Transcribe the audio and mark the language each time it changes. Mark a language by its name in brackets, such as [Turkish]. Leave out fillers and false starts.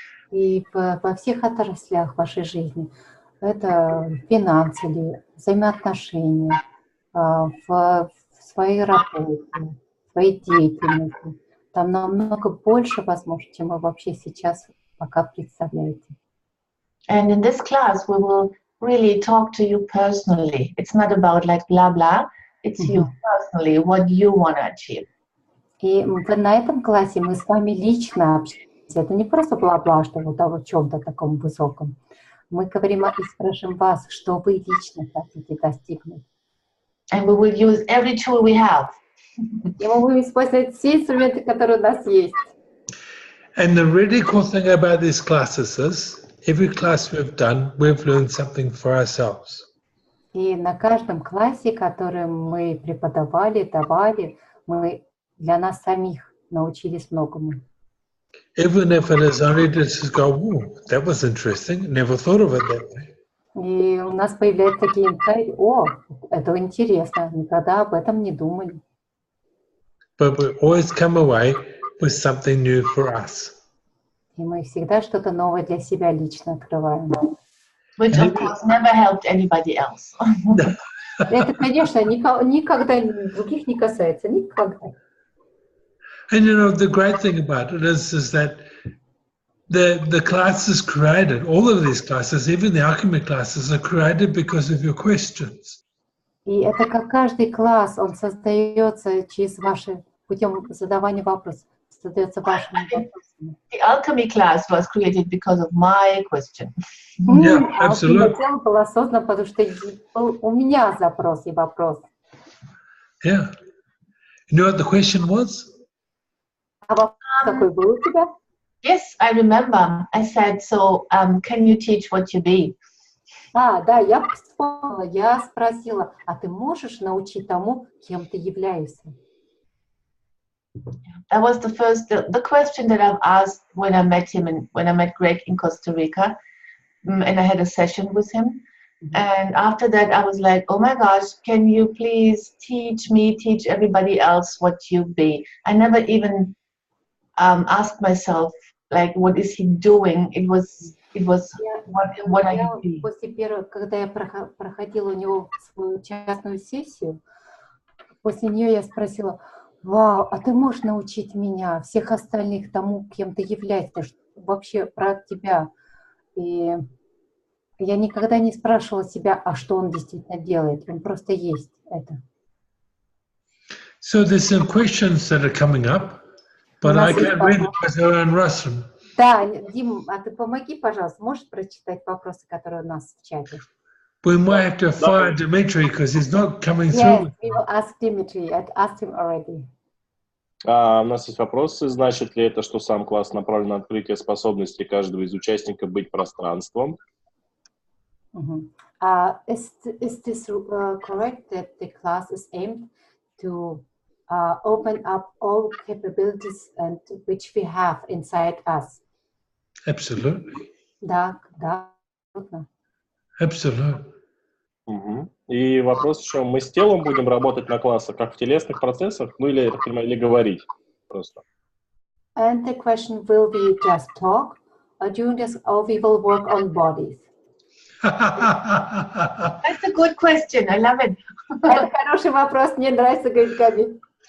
[Russian] И во всех отраслях вашей жизни. Это финансы или взаимоотношения, в своей работе, в своей деятельности. Там намного больше возможно, чем вы вообще сейчас пока представляете. [English] And in this class, we will really talk to you personally. It's not about like blah blah. It's you personally, what you want to achieve. [Russian] И на этом классе мы с вами лично общаемся. Это не просто бла-бла, что вот о чем-то таком высоком. Мы говорим и спрашиваем вас, что вы лично хотите достигнуть. [English] And we will use every tool we have. [Russian] И мы будем использовать все инструменты, которые у нас есть. [English] And the really cool thing about these classes is, every class we've done, we've learned something for ourselves. [Russian] И на каждом классе, который мы преподавали, давали, мы для нас самих научились многому. [English] Even if it is only to just go, oh, that was interesting, never thought of it that way. [Russian] И у нас появляются такие инсайты, это интересно, никогда об этом не думали. [English] But we always come away with something new for us. [Russian] И мы всегда что-то новое для себя лично открываем. [English] Which of course never helped anybody else. [Russian] Это, конечно, никогда других не касается, никогда. [English] And you know, the great thing about it is that the classes created, all of these classes, even the alchemy classes, are created because of your questions. [Russian] И это как каждый класс, он создается через ваши, путем задавания вопросов, создается вашими вопросами. [English] The alchemy class was created because of my question. Yeah, absolutely. [Russian] Тело было создано, потому что был у меня запрос и вопрос. [English] Yeah. You know what the question was? [Russian] А вопрос какой был у тебя? [English] Yes, I remember. I said, so can you teach what you be? [Russian] Да, я вспомнила, я спросила, а ты можешь научить тому, кем ты являешься? [English] That was the question that I've asked when I met him and when I met Greg in Costa Rica, and I had a session with him. And after that, I was like, oh my gosh, can you please teach me, teach everybody else what you be? I never even asked myself, like, what is he doing? It was what are you doing? [Russian] После первого, когда я проходила у него свою частную сессию, после нее я спросила, вау, а ты можешь научить меня, всех остальных тому, кем ты являешься, вообще про тебя? И я никогда не спрашивала себя, а что он действительно делает. Он просто есть это. [English] So there's some questions that are coming up, but I can't read them because they're in Russian. [Russian] Да, Дим, а ты помоги, пожалуйста, можешь прочитать вопросы, которые у нас в чате? [English] We might have to fire Dmitry because he's not coming Yes, through. we will ask Dimitri. I asked him already. [Russian] У нас есть вопросы. Значит ли это, что сам класс направлен на открытие способностей каждого из участников быть пространством? [English] Is this correct that the class is aimed to open up all capabilities and which we have inside us? Absolutely. [Russian] Да. [English] Absolutely. [Russian] И вопрос еще, мы с телом будем работать на классах, как в телесных процессах, ну или, я так понимаю, или говорить просто? [English] And the question, will we just talk or during this, or we will work on bodies? That's a good question. I love it. [Russian] Это хороший вопрос, мне нравится, говорит Габи.